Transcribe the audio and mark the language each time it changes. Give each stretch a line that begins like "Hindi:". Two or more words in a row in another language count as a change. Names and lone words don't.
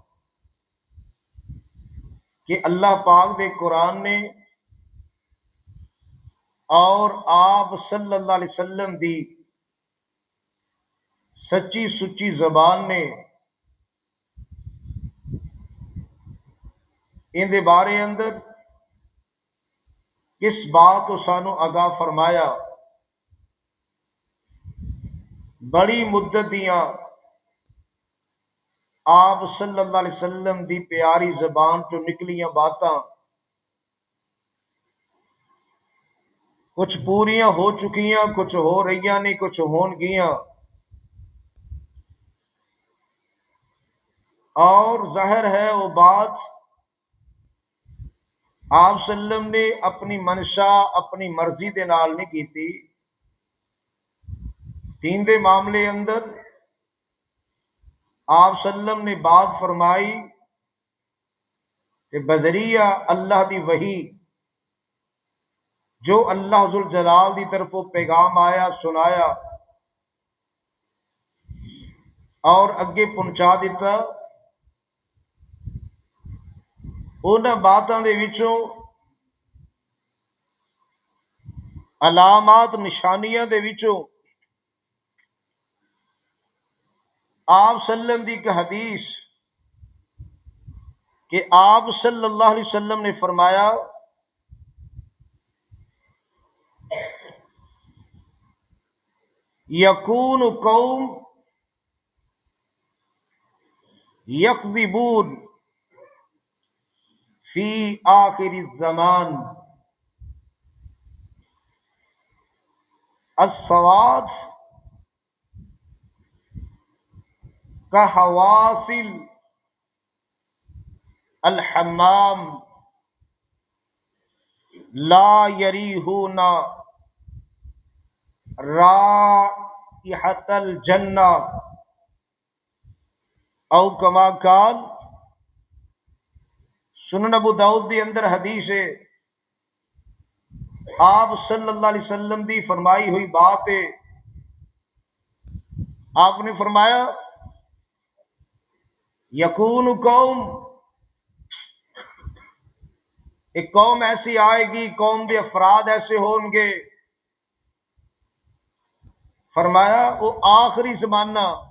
Punjabi: کہ اللہ پاک دے قرآن نے اور آپ
Arabic: صلی اللہ علیہ وسلم
Punjabi: دی سچی سچی زبان نے ان دے بارے اندر کس بات کو سانو آگاہ فرمایا۔ بڑی مدت دیاں آپ
Arabic: صلی اللہ علیہ وسلم
Punjabi: دی پیاری زبان تو نکلیاں باتاں کچھ پوریاں ہو چکیاں، کچھ ہو رہیاں نہیں، کچھ ہون گیاں،
Urdu: اور ظاہر ہے وہ بات آپ
Arabic: صلی اللہ علیہ وسلم
Urdu: نے اپنی منشا اپنی مرضی
Punjabi: دے نال نہیں کیتی۔ دین دے معاملے اندر آپ
Arabic: صلی اللہ علیہ وسلم
Punjabi: نے بات فرمائی کہ بذریعہ اللہ دی وحی جو اللہ ذوالجلال دی طرفوں پیغام آیا سنایا اور اگے پہنچا دیتا، انہاں باتاں دے وچوں علامات نشانیاں دے وچوں آپ
Arabic: صلی اللہ علیہ وسلم
Punjabi: دی ایک حدیث کہ آپ
Arabic: صلی اللہ علیہ وسلم
Punjabi: نے فرمایا
Arabic: یکون قوم یکذبون فی آخر الزمان السواد کحواصل الحمام لا یریحون رائحۃ الجنہ
Urdu: او کما قال۔
Punjabi: سنن ابو داؤد دی اندر حدیث ہے، آپ
Arabic: صلی اللہ علیہ وسلم
Punjabi: دی فرمائی ہوئی بات ہے۔
Urdu: آپ نے فرمایا
Arabic: یکون قوم،
Urdu: ایک قوم ایسی آئے گی، قوم کے افراد ایسے ہون گے، فرمایا وہ آخری زمانہ،